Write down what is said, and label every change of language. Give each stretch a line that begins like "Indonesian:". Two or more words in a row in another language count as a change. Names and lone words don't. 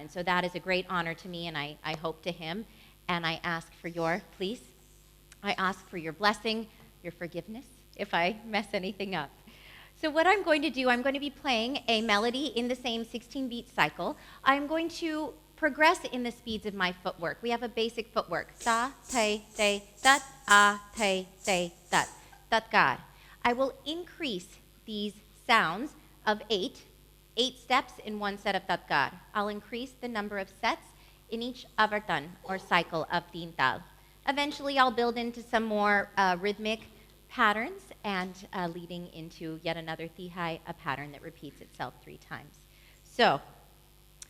English: And so that is a great honor to me, and I hope to him, and I ask for your, please, I ask for your blessing, your forgiveness, if I mess anything up. So what I'm going to do, I'm going to be playing a melody in the same 16-beat cycle. I'm going to progress in the speeds of my footwork. We have a basic footwork. Ta, te, te, tat, a, te, te, tat, tat, I will increase these sounds of 8 steps in one set of tatkar. I'll increase the number of sets in each avartan, or cycle of teen tal. Eventually, I'll build into some more rhythmic patterns and leading into yet another tihai, a pattern that repeats itself 3 times.